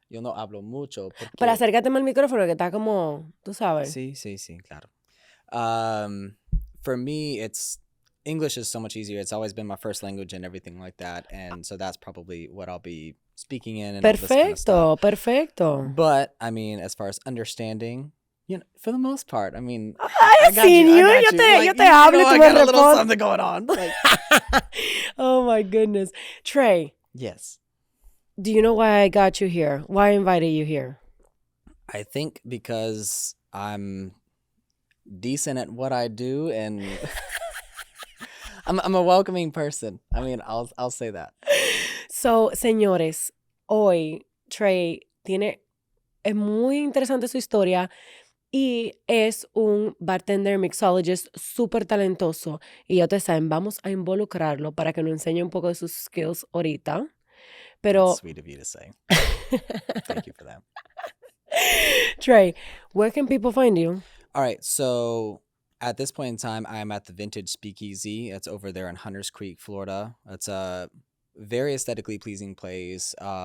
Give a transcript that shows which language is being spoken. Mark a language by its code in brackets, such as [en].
[es] Yo no hablo mucho porque... Pero acércate más al micrófono que está como, tú sabes. Sí, claro. [en] For me, English is so much easier. It's always been my first language and everything like that. And so that's probably what I'll be speaking in and all this kind of stuff. [es] Perfecto. [en] But, I mean, as far as understanding, you know, for the most part, I mean, I got you. [es] Yo te hablo, tú me [en] got a little something going on. Like, oh my goodness. Trey. Yes. Do you know why I got you here? Why I invited you here? I think because I'm decent at what I do and I'm a welcoming person. I mean, I'll say that. [es] So, señores, hoy Trey es muy interesante su historia y es un bartender mixologist súper talentoso. Y ya ustedes saben, vamos a involucrarlo para que nos enseñe un poco de sus skills ahorita. Pero, [en] that's sweet of you to say. Thank you for that. Trey, where can people find you? All right, so at this point in time, I'm at the Vintage Speakeasy. It's over there in Hunters Creek, Florida. It's a very aesthetically pleasing place.